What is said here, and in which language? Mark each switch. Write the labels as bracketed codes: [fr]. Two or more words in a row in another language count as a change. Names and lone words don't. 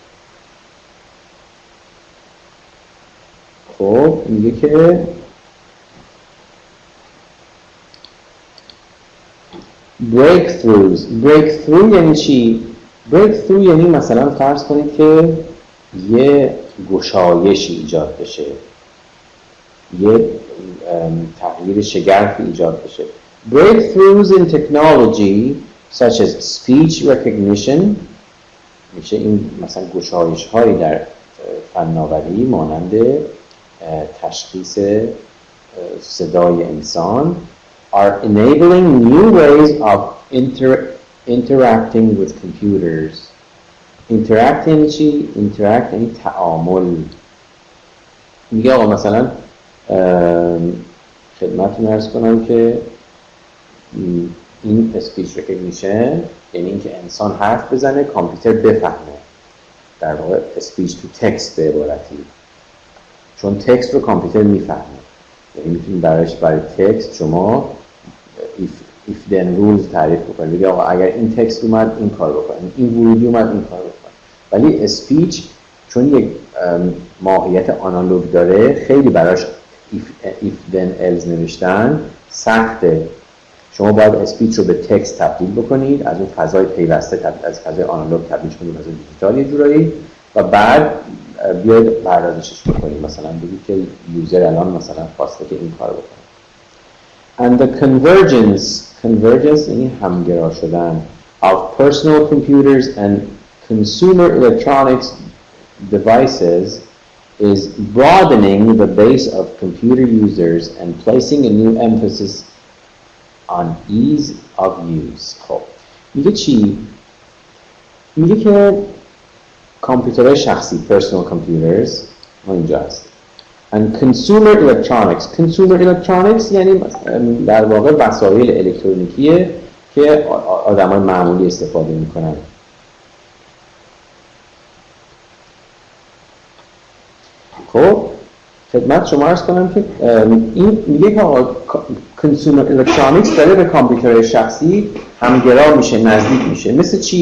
[fa] خب میگه که breakthrough یعنی چی؟ breakthrough یعنی مثلا فرض کنید که یه گشایشی ایجاد بشه، یه تغییر شگرفی ایجاد بشه. [en] breakthroughs in technology such as speech recognition [fa] میشه این مثلا گشایش هایی در فناوری مانند تشخیص صدای انسان [en] are enabling new ways of interacting with computers. [fa] interact یعنی چی؟ interact یعنی تعامل. میگه آقا مثلا خدمتتون عرض کنم که این [en] speech recognition [fa] یعنی اینکه انسان حرف بزنه کامپیوتر بفهمه، در واقع [en] speech to text [fa] به عبارتی، چون تکست رو کامپیوتر میفهمه. یعنی میتونید برای تکست شما [en] if then rules [fa] تعریف بکنید. بگید آقا اگر این تکست اومد این کار بکنید، این ورودی اومد این کار بکنید. ولی اسپیچ چون یک ماهیت آنالوگ داره خیلی براش [en] if then else [fa] نوشتن سخته. شما باید اسپیچ رو به تکست تبدیل بکنید، از اون فضای پیوسته از فضای آنالوگ تبدیل کنید فضای دیجیتال یه جورایی و بعد بیاید پردازشش بکنید. مثلا بگید که یوزر الان مثلا خواسته که این کار بکنه. [en] And the convergence [fa] یعنی همگرا شدن [en] of personal computers and consumer electronics devices is broadening the base of computer users and placing a new emphasis on ease of use. [fa] خب میگه چی؟ میگه که کامپیوترهای شخصی [en] personal computers [fa] ما اینجا هست [en] and consumer electronics [fa] یعنی در واقع وسایل الکترونیکیه که آدمای معمولی استفاده میکنن. خب خدمت شما عرض کنم که این میگه که [en] consumer electronics [fa] داره به کامپیوترهای شخصی همگرا میشه، نزدیک میشه. مثل چی؟